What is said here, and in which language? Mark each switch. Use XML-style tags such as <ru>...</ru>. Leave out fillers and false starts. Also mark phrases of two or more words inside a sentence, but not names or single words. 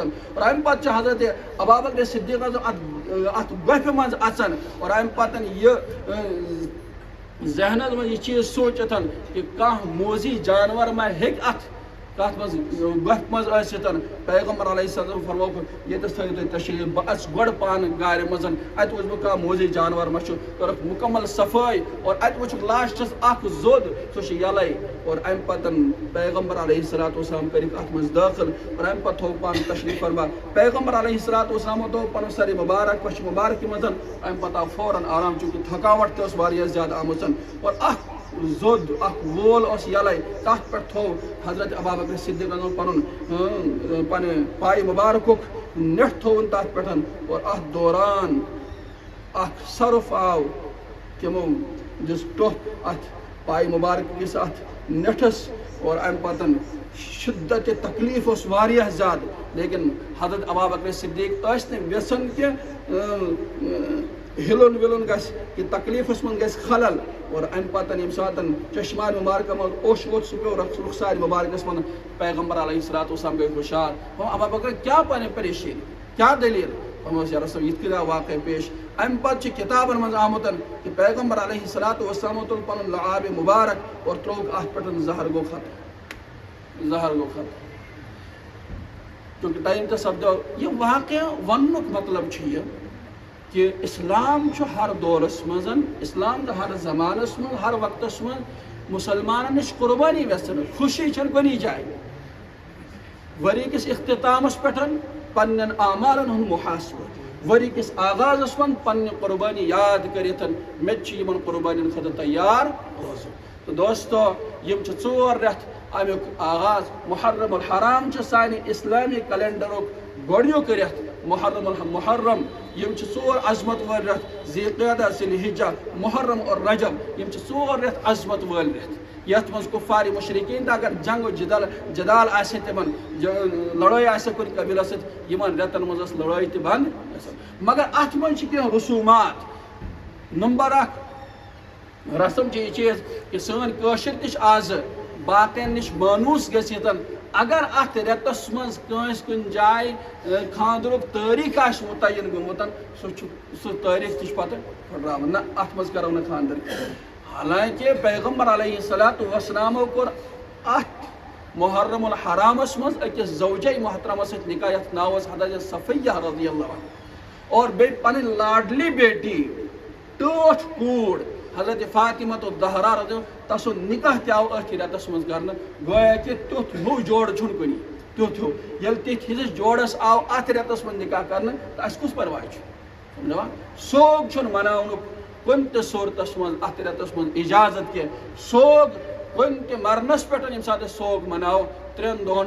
<ks>اور ام پتہ حضرت ابوبکر صدیق ات گفہ مز اچن اور ام پتن یہ ذہنس مز یہ چیز سوچتن کہ کانٛہہ موزی جانور ما ہیک ات کت مز گفہ مز ٲسِتن پیغمبر</ks> <ar>علیہ السلام</ar> <ks>فرمو یتس تھٲیِو تُہۍ تشریف بہٕ اژٕ گۄڈٕ پانہٕ گارِ منٛز اتہِ وٕچھِ بہٕ کانٛہہ موزی جانور ما چھُ کٔرٕکھ مُکمل صفٲیی اور اتہِ وٕچھُکھ لاسٹس اکھ زوٚد سُہ چھُ یلے. اور امہِ پتن پیغمبر</ks> <ar>علیہ الصلوۃ والسلام</ar> <ks>کٔرِکھ اتھ منٛز دٲخل اور امہِ پتہٕ تھوٚو پانہٕ تشریف فرما. پیغمبر علیہ الصلوۃ والسلامو تھوٚو پنُن سر مبارک پچھ مبارکہِ منٛز امہِ پتہٕ آو فوراً آرام چوٗنکہِ تھکاوٹ تہِ ٲس واریاہ زیادٕ آمٕژ. اور اکھ زوٚد اکھ وول اوس یلے تتھ پٮ۪ٹھ تھوٚو حضرت ابوبکر صدیقن پنُن پننہِ پایہِ مبارکُک نٮ۪ٹھ تھوٚوُن تتھ پٮ۪ٹھ. اور اتھ دوران اکھ سرف آو تمو دِژ ٹوٚپھ اتھ پایہِ مبارک کِس اتھ نٮ۪ٹھس. اور امہِ پتن شدت تکلیف اوس واریاہ زیادٕ لیکن حضرت ابوبکر صدیق ٲسۍ نہٕ یژھان کہ ہلن ولن گژھِ کہ تکلیفس من گژھِ خلل. اور ام پتن یم ساتن چشمان مبارک من اوش ووت سہ پیو رخسار مبارکس من پیغمبر</ks> <ar>علیہ الصلوۃ والسلام</ar> <ks>گئی ہوشیار ابا بکر کیا پنہ پریشانی کیا دلیل یا رسول یہ کیا واقع پیش ام پتہ کتابن من آمت کہ پیغمبر</ks> <ar>علیہ الصلوۃ والسلام</ar> <ks>تل پن لعاب مبارک اور تروک ات پہ زہر گو ختم کیونکہ ٹائم تو سپدو یہ واقعہ ونک مطلب یہ کہ اسلام ہر دورس مزن اسلام ہر زمانس من ہر وقتس من مسلمان نش قربانی ویسن خوشی چھ کنی جائے وری کس اختتامس پہ پن اعمالن ہند محاسبہ وری کس آغازس من پن قربانی یاد کرت مے قربانی خاطر تیار روزن تو دوستو یم ژور رٮ۪تھ امیک آغاز محرم الحرام سانہ اسلامی کیلنڈرک گۄڈنیُک رٮ۪تھ محرم یم ژور عظمت ول رٮ۪تھ ذی القعدہ ذی الحجہ محرم اور رجب یم ژور رٮ۪تھ عظمت ول رٮ۪تھ یتھ مز کفار مشرکین تہ اگر جنگ و جدال آسہ تمن لڑائی آسہ کن قبیلہ ست یمن رٮ۪تن مز لڑائی تہ بند مگر ات من کینٛہہ رسومات نمبر 1 رسم یہ چیز کہ سن کاشر تہ آز باقین نش مانوس گھت اگر ات رٮ۪تس مز کنس کن جائے خاندرک تاریخ آس متعین گومت سہ تاریخ تہ پتہ پھٹراون نہ ات مز کرو نہ خاندر حالانکہ پیغمبر</ks> <ar>علیہ الصلوۃ والسلام</ar> <ks>کور ات محرم الحرامس مز اکس زوجہ محترمہ ست نکاح یتھ ناو حضرت صفیہ</ks> <ar>رضی اللہ عنہ</ar> <ks>اور بیٚیہِ پنٕنۍ لاڈلی بیٹی ٹٲٹھ کوٗر حضرت فاطمہ تو الزہرا رضی اللہ تسن نکاح تہ آو اتھ رٮ۪تس مز کرنہٕ گویا کہ تیُتھ ہیوٗ جوڑ چھُنہٕ کُنی تیُتھ ہیوٗ ییٚلہِ تِتھ ہِوِس جوڑس آو اتھ رٮ۪تس مز نکاح کرنہٕ تہٕ اَسہِ کُس پرواے چھُ سمجھاوان سوگ چھُنہٕ مناونُک کُنہِ تہِ صوٗرتس مز اتھ رٮ۪تس مز اجازت کینٛہہ سوگ کُنہِ تہِ مرنس پٮ۪ٹھ ییٚمہِ ساتہٕ أسۍ سوگ مناوو 3 دۄہن</ks>